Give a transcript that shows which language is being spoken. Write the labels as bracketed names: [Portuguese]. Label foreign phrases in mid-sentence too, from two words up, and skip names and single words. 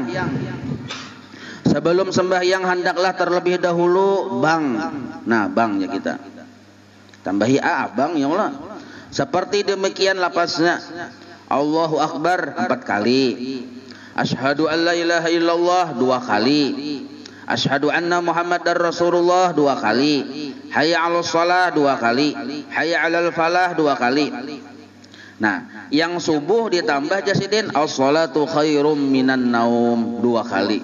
[Indonesian] Sebelum sembahyang hendaklah terlebih dahulu bang. Nah bangnya kita. Tambahi bang ya Allah. Seperti demikian lapasnya. [Arabic] الله أكبر 4 kali. أشهد أن لا إله إلا الله 2 kali. أشهد أن محمدا رسول الله 2 kali. حي على الصلاة 2 kali. حي على الفلاح 2 kali. [Indonesian] Nah, yang subuh ditambah jasidin [Arabic] الصلاة خير من النوم [Indonesian] 2 kali.